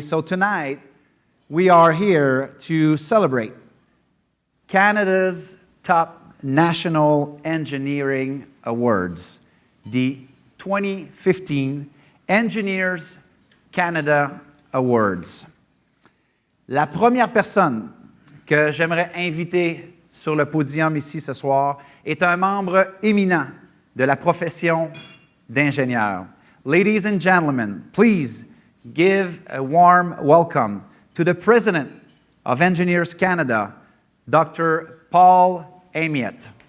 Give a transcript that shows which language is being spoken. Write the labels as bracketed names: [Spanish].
[English] So tonight, we are here to celebrate Canada's top national engineering awards, the 2015 Engineers Canada Awards. [French] La première personne que j'aimerais inviter sur le podium ici ce soir est un membre éminent de la profession d'ingénieur. [English] Ladies and gentlemen, please give a warm welcome to the President of Engineers Canada, Dr. Paul Amiot.